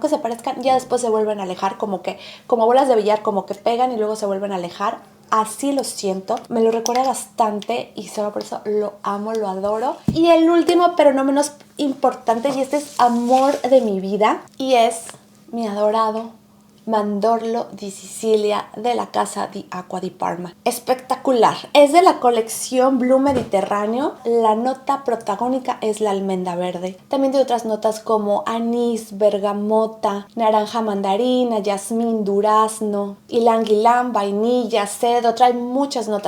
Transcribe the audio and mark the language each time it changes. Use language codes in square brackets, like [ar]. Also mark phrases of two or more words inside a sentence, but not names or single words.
[es] Que se parezcan, ya después se vuelven a alejar, como bolas de billar, como que pegan y luego se vuelven a alejar. Así lo siento, me lo recuerda bastante y solo por eso lo amo, lo adoro. Y el último, pero no menos importante, y este es amor de mi vida, y es mi adorado Mandorlo di Sicilia de la casa di Acqua di Parma. Espectacular. Es de la colección Blue Mediterráneo. La nota protagónica es la almendra verde. También tiene otras notas como anís, bergamota, naranja mandarina, jazmín, durazno, ylang ylang, vainilla, cedro. Trae muchas notas.